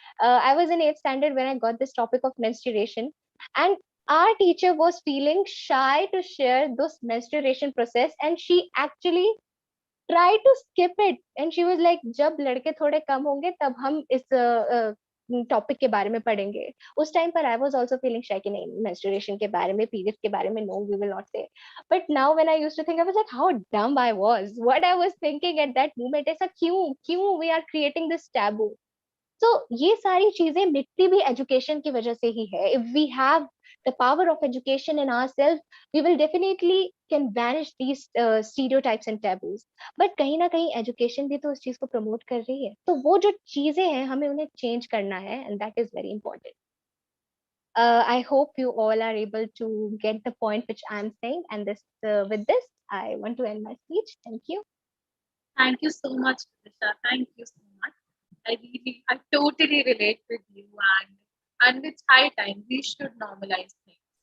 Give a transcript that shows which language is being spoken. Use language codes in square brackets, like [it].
[en] I was in 8th standard when I got this topic of menstruation, and our teacher was feeling shy to share this menstruation process, and she actually try to skip it, and she was like, [hi] जब लड़के थोड़े कम होंगे तब हम इस topic के बारे में पढ़ेंगे. उस टाइम पर [en] I was also feeling shy [hi] कि नहीं, [en] menstruation [hi] के बारे में, [en] periods के बारे में, no, we will not say. But now when I used to think, I was like, how dumb I was. What I was thinking at that moment is, [hi] क्यों [en] we are creating this taboo. [hi] So ये सारी चीजें मिटती भी education की वजह से ही है. [en] If we have the power of education in ourselves, we will definitely can banish these stereotypes and taboos. [hi] But कहीं ना कहीं education भी तो उस चीज को promote कर रही है. तो वो जो चीजें हैं हमें उन्हें change करना है, [en] and that is very important. I hope you all are able to get the point which I'm saying, and with this I want to end my speech. Thank you. Thank you so much, Vidisha. Thank you so much. I totally relate with you, and it's high time we should normalize things.